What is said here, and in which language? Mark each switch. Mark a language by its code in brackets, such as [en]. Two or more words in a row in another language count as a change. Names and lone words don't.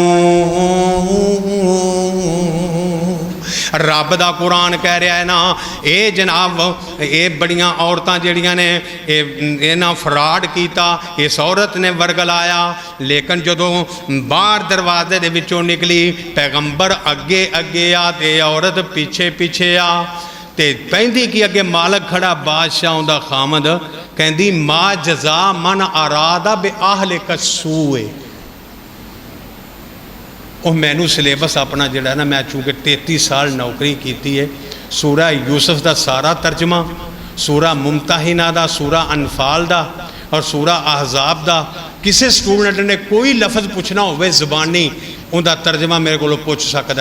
[pa] رب دا قران کہہ رہا ہے نا، یہ جناب یہ بڑیاں عورتاں جڑیاں نے یہ نا فراڈ کیا، اس عورت نے ورغلایا، لیکن جدوں باہر دروازے دے وچوں نکلی پیغمبر اگے اگے آ تے عورت پیچھے پیچھے آ. تے پیندی کہ اگے مالک کھڑا بادشاہ دا خامد، کہندی [ar] ما جزاء من أراد بأهلك سوءا. [ur] اور مینوں سلیبس اپنا جڑا نا، میں چونکہ 33 سال نوکری کی ہے، سورہ یوسف کا سارا ترجمہ، سورہ ممتحنہ دا، سورہ انفال دا اور سورہ احزاب دا، کسی سٹوڈنٹ نے کوئی لفظ پوچھنا ہو زبانی ان کا ترجمہ میرے کو پوچھ سکتا ہے.